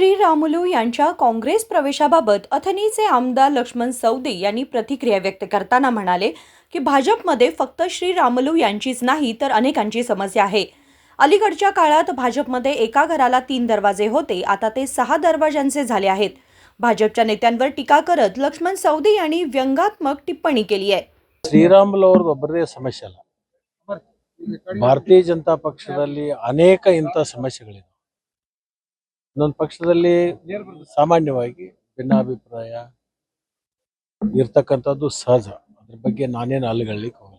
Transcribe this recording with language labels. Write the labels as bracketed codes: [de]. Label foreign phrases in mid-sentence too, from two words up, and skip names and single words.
[mr] रामुलू यांच्या काँग्रेस प्रवेशाबाबत अथणीचे आमदार लक्ष्मण सवदी यांनी प्रतिक्रिया व्यक्त करताना म्हणाले की भाजपमध्ये फक्त श्री रामुलू यांचीच नाही तर अनेकांची समस्या आहे। अलीकडच्या काळात भाजपमध्ये एका घराला 3 दरवाजे होते, आता ते 6 दरवाजांचे झाले आहेत। भाजपच्या नेत्यांवर टीका करत लक्ष्मण सवदी यांनी व्यंगात्मक टिप्पणी केली आहे। [kn] ಶ್ರೀರಾಮುಲು ಅವ್ರದ್ದು ಒಬ್ಬರದೇ ಸಮಸ್ಯೆ ಅಲ್ಲ, ಭಾರತೀಯ ಜನತಾ ಪಕ್ಷದಲ್ಲಿ ಅನೇಕ ಇಂಥ ಸಮಸ್ಯೆಗಳಿವೆ। ಇನ್ನೊಂದು ಪಕ್ಷದಲ್ಲಿ ಸಾಮಾನ್ಯವಾಗಿ ಭಿನ್ನಾಭಿಪ್ರಾಯ ಇರ್ತಕ್ಕಂಥದ್ದು ಸಹಜ, ಅದ್ರ ಬಗ್ಗೆ ನಾನೇನು ಅಲ್ಲಗಳ್ಲಿಕ್ಕೆ ಹೋಗಲ್ಲ।